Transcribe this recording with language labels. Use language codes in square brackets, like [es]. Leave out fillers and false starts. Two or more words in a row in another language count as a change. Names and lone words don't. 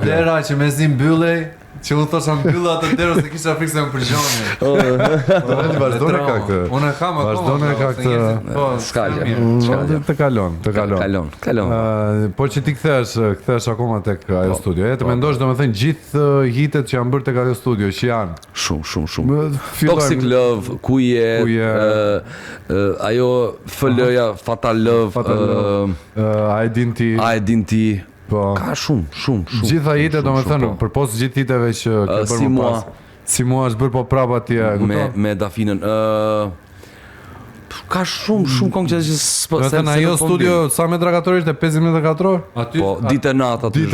[sq] Dera që mezi mbyllej, që u thosha mbylla atë derë se kisha frikë se më përgjoni. Vazhdone ka këtë. Unë kam akoma. Vazhdone ka këtë. Po, s'ka gjë. Të kalon. Po që ti kthesh akoma tek ajo studio. Të mendosh domethënë gjithë hitet që janë bërë tek ajo studio, që janë shumë. Toxic Love, Kuje, ajo FL-ja, Fatal Love, Identity. Po. Ka shumë. Gjitha hitet domethënë përpos gjithë hiteve që ke bërë më pas. Si mua është bërë po prap atje, me Dafinën. Ka shumë këngë që domethënë ajo studio sa metra katror ishte? 50 metra katror? Po, ditë e natë aty